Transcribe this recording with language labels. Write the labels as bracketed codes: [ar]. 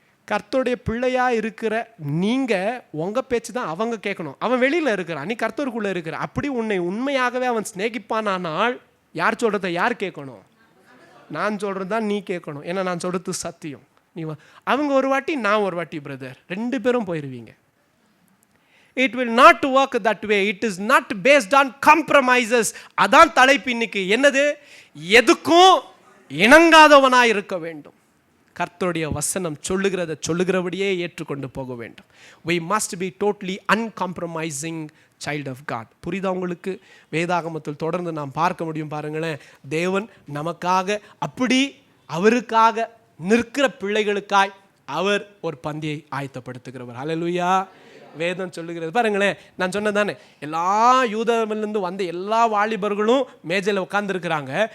[ta] கர்த்தருடைய பிள்ளையா இருக்கிற நீங்க உங்க பேச்சு தான் அவங்க கேட்கணும். அவன் வெளியில இருக்கிறான், நீ கர்த்தருக்குள்ள இருக்கிற. அப்படி உன்னை உண்மையாகவே அவன் சிநேகிப்பானால் யார் சொல்றத யார் கேட்கணும்? நான் சொல்றது தான் நீ கேட்கணும். ஏன்னா நான் சொல்றது சத்தியம். நீ அவங்க ஒரு வாட்டி, நான் ஒரு வாட்டி, பிரதர், ரெண்டு பேரும் போயிருவீங்க. [en] It will not work that way. It is not based on compromises. [ta] அதான் தலைப்பு இன்னைக்கு. என்னது? எதுக்கும் இணங்காதவனாய் இருக்க வேண்டும். கர்த்தருடைய வசனம் சொல்லுகிறபடியே ஏற்றுக்கொண்டு போக வேண்டும். [en] We must be totally uncompromising child of God. [ta] புரியுதா உங்களுக்கு? வேதாகமத்தில் தொடர்ந்து நாம் பார்க்க முடியும். பாருங்களேன், தேவன் நமக்காக அப்படி அவருக்காக நிற்கிற பிள்ளைகளுக்காய் அவர் ஒரு பந்தியை ஆயத்தப்படுத்துகிறவர். ஹல்லேலூயா. வேதம் சொல்லுகிறது பாருங்களேன். நான் சொன்னதானே, எல்லா யூதமிலிருந்து வந்த எல்லா வாலிபர்களும் மேஜையில் உட்காந்துருக்கிறாங்க.